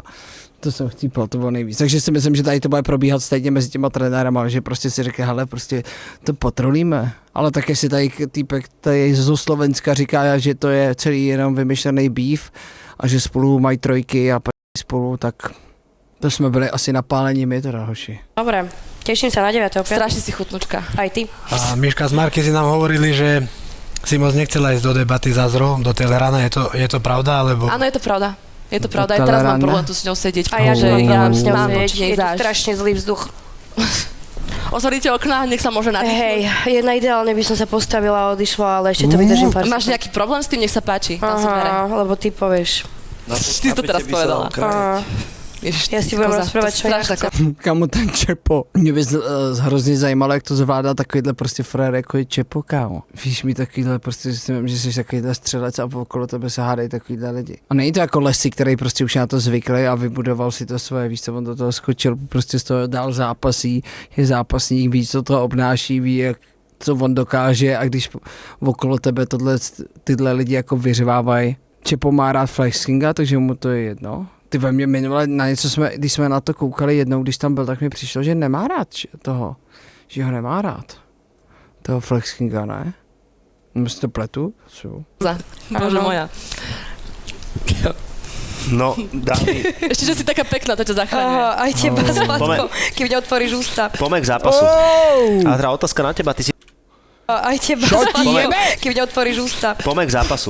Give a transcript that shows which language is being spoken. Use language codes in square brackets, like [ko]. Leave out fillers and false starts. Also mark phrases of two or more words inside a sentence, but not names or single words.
[cs] To jsem chcípal, to bylo nejvíc. Takže si myslím, že tady to bude probíhat stejně mezi těma trenérama, že prostě si řekne, hele, prostě to potrolíme. Ale tak jestli tady týpek tady zo Slovenska říká, že to je celý jenom vymyšlený beef a že spolu mají trojky a spolu, tak to jsme byli asi napálení my teda, hoši. [sk] Dobre, teším sa na 9. Strašne si chutnúčka. Aj ty. A Miška z Markizy nám hovorili, že si moc nechcela ísť do debaty za Azro, do Telerana. Je to pravda, alebo... Áno, je to pravda. Je to Do pravda, aj teraz mám Telerana. problém tu s ňou sedieť. A ja že že ja mám s ňou mám sedieť, určite je tu záž. strašne zlý vzduch. Otvoríte okná, nech sa môže nadýchnuť. Hej, jedna ideálne by som sa postavila a odišla, ale ešte to vydržím pár Máš nejaký problém s tým, nech sa páči. [cs] Tam si bere. [sk] Aha, lebo ty povieš. Ty to teraz povedala. Aha. Ježiš, Ja si ty budem koza, rozprávať, to čo ja strašná chcem. [cs] Kámo, ten Čepo. Mě by hrozně zajímalo, jak to zvládá takovýhle prostě frér, jako je Čepo, kámo. Víš mi takovýhle prostě, že si vím, že jsi takovýhle střelec a okolo tebe se hádají takovýhle lidi. A není to jako Lesy, který prostě už na to zvyklý a vybudoval si to svoje, víš co, on do toho skočil, prostě z toho dál zápasí, je zápasník, víc co to obnáší, ví, jak co on dokáže a když okolo tebe tyhle lidi jako vyřvávají. Čepo má rád flexinga, takže mu to je jedno. Ty ve mě minule na něco když jsme na to koukali jednou, když tam byl, tak mi přišlo, že nemá rád toho, že ho nemá rád. Toho Flexkinga, ne? Si to pletu? Co? [sk] Bože moja. No, dámy, Ešte, že si taká pekná, to ťa zachráňuje. Aha, aj teba, Zlatko, Poďme. keď otvoríš ústa. poďme k zápasu. Adra, otázka na teba, ty si... Aj teba, Zlatko, keď otvoríš ústa. Poďme k zápasu.